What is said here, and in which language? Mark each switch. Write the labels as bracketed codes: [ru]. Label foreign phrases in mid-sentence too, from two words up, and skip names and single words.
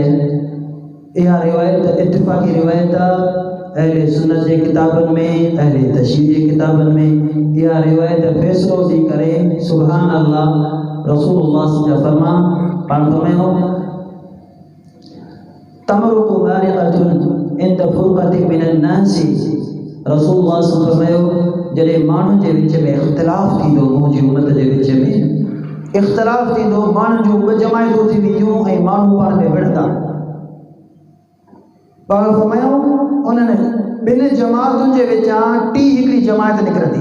[sd] इहा रिवायत इत्तिफ़ाक़ी रिवायत आहे अहले सुन्नत जे किताबनि में, अहले तशरीह जे किताबनि में। इहा रिवायत फ़ैसिलो थी करे [ar] سبحان الله [sd] रसूलुल्लाह जा फरमा पाण फरमायो [ar] تمرق بارقة عند فرقة من الناس. [sd] रसूलुल्लाह फरमायो जॾहिं माण्हुनि जे विच में इख़्तिलाफ़ थींदो, मुंहिंजी उम्मत जे विच में इख़्तिलाफ़ थींदो, माण्हुनि जूं ॿ जमायतूं थी वेंदियूं ऐं माण्हू पाण में विढ़ंदा। पाण फरमायो उन्हनि ॿिनि जमातुनि जे विचां टी हिकिड़ी जमायत निकिरंदी।